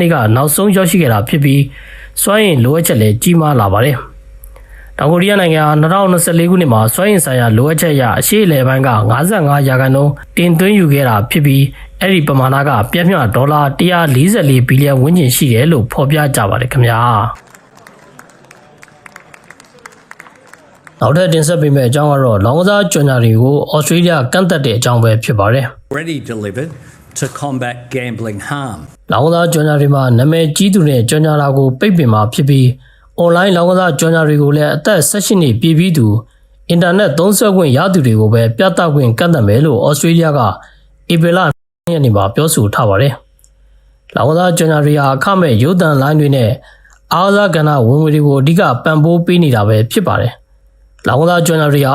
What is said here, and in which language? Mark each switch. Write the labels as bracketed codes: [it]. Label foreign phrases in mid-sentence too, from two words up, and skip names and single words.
[my] နေ့ကနောက်ဆုံးရောက်ရှိခဲ့တာဖြစ်ပြီးစွမ်းအင်လိုအပ်ချက်လည်းကြီးမားလာပါတယ်။တောင်ကိုရီးယားနိုင်ငံဟာ2024ခုနှစ်မှာစွမ်းအင်ဆိုင်ရာလိုအပ်ချက်အရအရှေ့အလယ်ပိုင်းက55%တင်သွင်းယူခဲ့တာဖြစ်ပြီးအဲ့ဒီပမာဏကပြည့်မြတ်ဒေါ်လာ144ဘီလီယံဝန်းကျင်ရှိတယ်လို့ဖော်ပြကြပါတယ်ခင်ဗျာ။နောက်ထပ်တင်ဆက်ပေးမယ့်အကြောင်းကတော့လောင်ကစားကြော်ညာတွေကိုဩစတြေးလျကန့်သက်တဲ့အကြောင်းပဲဖြစ်ပါတယ်။ [en] Already delivered to combat gambling harm. [my] လောင်ကစားကြော်ညာတွေမှာနာမည်ကြီးသူနဲ့ကြော်ညာတာကိုပိတ်ပင်မှာဖြစ်ပြီးအွန်လိုင်းလောင်ကစားကြော်ညာတွေကိုလည်းအသက်18နှစ်ပြည့်ပြီးသူအင်တာနက်သုံးစွဲခွင့်ရသူတွေကိုပဲပြသခွင့်ကန့်သတ်မယ်လို့ဩစတြေးလျကဧပြီလ2ရက်နေ့မှာပြောဆိုထားပါတယ်။လောင်ကစားကြော်ညာတွေဟာအခမဲ့ရုပ်သံလိုင်းတွေနဲ့အားကစားကဏ္ဍဝင်ငွေတွေကိုအဓိကပံ့ပိုးပေးနေတာပဲဖြစ်ပါတယ်။လောင်ကစားကြော်ညာတွေဟာအ